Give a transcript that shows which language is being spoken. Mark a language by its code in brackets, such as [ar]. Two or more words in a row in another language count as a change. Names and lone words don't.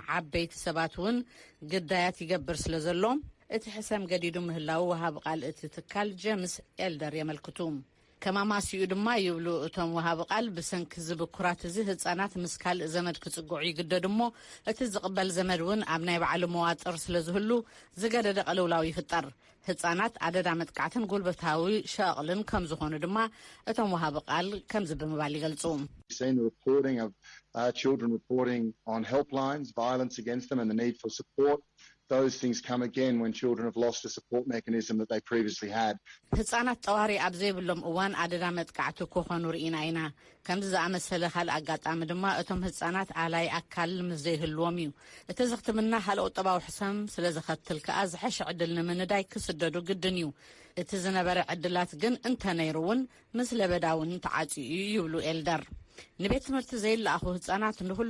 [ti] ዓበይቲ ሰባት እውን ግዳያት ይገብር ስለ ዘሎ እቲ ሕሰም ገዲዱ ምህላው ወሃብ ቃል እቲ ትካል ጄምስ ኤልደር የመልክቱ ከማማሲኡ ድማ ይብሉ እቶም ወሃብ ቃል ብሰንኪ ዝብኩራት እዚ ህፃናት ምስ ካልእ ዘመድ ክጽጉዑ ይግደዱ እሞ እቲ ዝቕበል ዘመድ እውን ኣብ ናይ ባዕሉ መዋጥር ስለ ዝህሉ ዝገደደ ቅልውላው ይፍጠር ህፃናት ኣደዳ መጥቃዕትን ጉልበታዊ ሸቕልን ከም ዝኾኑ ድማ እቶም ወሃብ ቃል ከምዚ ብምባል ይገልጹ [en] children reporting on helplines violence against them and the need for support those things come again when children have lost a support mechanism that they previously had [ti] ህፃናት ጠዋሪ ኣብ ዘይብሎም እዋን ኣደዳ መጥቃዕቲ ክኾኑ ርኢና ኢና ከምዚ ዝኣመሰለ ካልእ ኣጋጣሚ ድማ እቶም ህፃናት ኣላይ ኣካል ምስ ዘይህልዎም እዩ እቲ ዝኽትምና ካልኦት ጠባዊ ሕሰም ስለ ዝኸትል ከዓ ዝሐሽ ዕድል ንምንዳይ ክስደዱ ግድን እዩ እቲ ዝነበረ ዕድላት ግን እንተነይሩ እውን ምስ ለበዳውን ተዓፂኡ ይብሉ ኤልደር ንቤት ትምህርቲ ዘይለኣኹ ህፃናት ንሁሉ